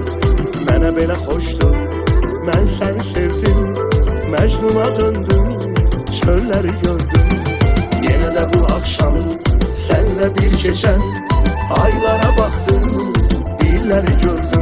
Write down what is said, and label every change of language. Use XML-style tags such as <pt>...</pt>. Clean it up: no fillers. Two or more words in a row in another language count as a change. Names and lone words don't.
<az>Mənə belə xoşdur, mən səni sevdim, Məcnuna döndüm, çölləri gördüm.</az> <tr>Yenə də bu akşam senle bir geçen aylara baktım,</tr> <az>illəri gördüm.</az>